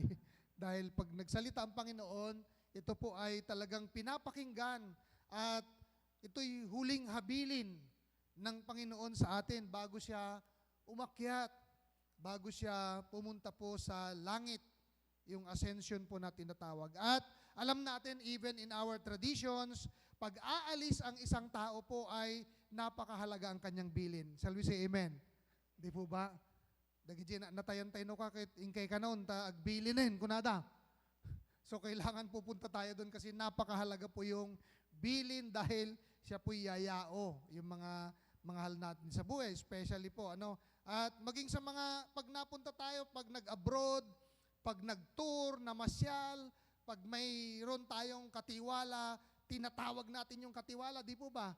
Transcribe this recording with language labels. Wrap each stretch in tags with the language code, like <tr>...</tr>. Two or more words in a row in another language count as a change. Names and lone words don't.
<tl>Dahil pag nagsalita ang Panginoon, ito po ay talagang pinapakinggan at ito'y huling habilin ng Panginoon sa atin bago siya umakyat, bago siya pumunta po sa langit, yung ascension po na tinatawag. At alam natin,</tl> <en>even in our traditions,</en> <tl>pag aalis ang isang tao po ay napakahalaga ang kanyang bilin.</tl> <en>Shall we say amen?</en> <tl>Di po ba?</tl> <ilo>Dagiti natayantay no ka kay kanon ta agbilinin kunada.</ilo> <tl>So kailangan pupunta tayo doon kasi napakahalaga po yung bilin dahil siya po yayao yung mga mahal natin sa buhay, especially po ano. At maging sa mga pag napunta tayo, pag nag-abroad, pag nag-tour, namasyal, pag mayroon tayong katiwala, tinatawag natin yung katiwala, di po ba?</tl>